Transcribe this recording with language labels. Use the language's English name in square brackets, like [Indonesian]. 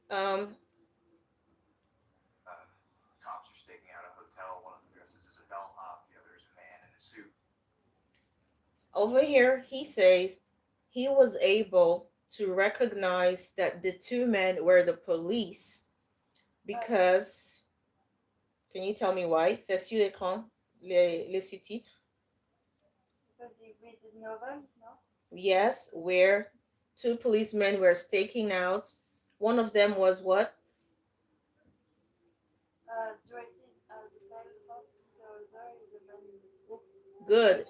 [English] Cops are staking out a hotel. One of them dresses as a bellhop. The other is a man in a suit. over here, he says he was able to recognize that the two men were the police because. Can you tell me why? [French] C'est sur l'écran, les sous-titres. [English] Because he read the novel, no? Yes, where two policemen were staking out. One of them was what? Dresses as a bellhop, the other is a man in the suit. Good.